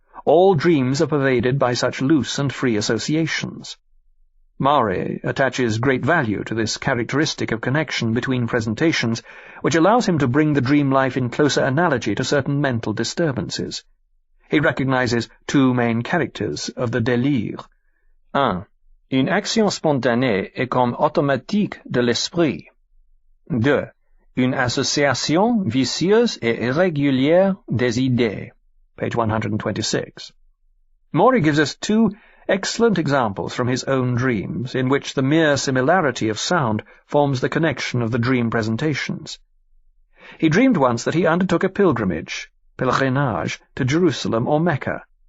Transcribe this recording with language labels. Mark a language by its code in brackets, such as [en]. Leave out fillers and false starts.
[en] All dreams are pervaded by such loose and free associations." Maury attaches great value to this characteristic of connection between presentations, which allows him to bring the dream life in closer analogy to certain mental disturbances. He recognizes two main characters of the délire. 1. [fr] Une action spontanée et comme automatique de l'esprit. 2. Une association vicieuse et irrégulière des idées. [en] Page 126. Maury gives us two excellent examples from his own dreams, in which the mere similarity of sound forms the connection of the dream presentations. He dreamed once that he undertook a pilgrimage, pèlerinage, to Jerusalem or Mecca.